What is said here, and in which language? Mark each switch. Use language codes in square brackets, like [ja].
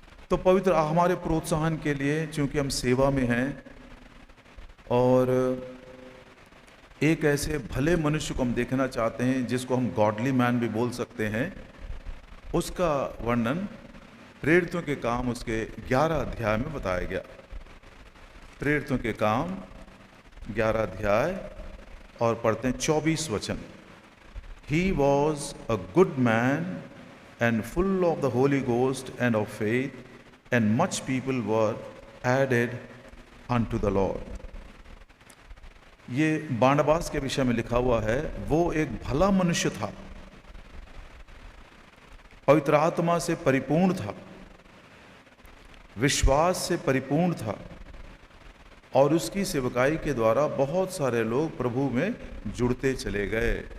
[hi] तो पवित्र हमारे प्रोत्साहन के लिए, चूंकि हम सेवा में हैं और एक ऐसे भले मनुष्य को हम देखना चाहते हैं जिसको हम गॉडली मैन भी बोल सकते हैं, उसका वर्णन प्रेरितों के काम उसके 11 अध्याय में बताया गया। प्रेरितों के काम 11 अध्याय और पढ़ते हैं 24 वचन। [en] He was a good man and full of the Holy Ghost and of faith, and much people were added unto the Lord. [hi] ये बारनबास के विषय में लिखा हुआ है। वो एक भला मनुष्य था, पवित्र आत्मा से परिपूर्ण था, विश्वास से परिपूर्ण था, और उसकी सेवकाई के द्वारा बहुत सारे लोग प्रभु में जुड़ते चले गए।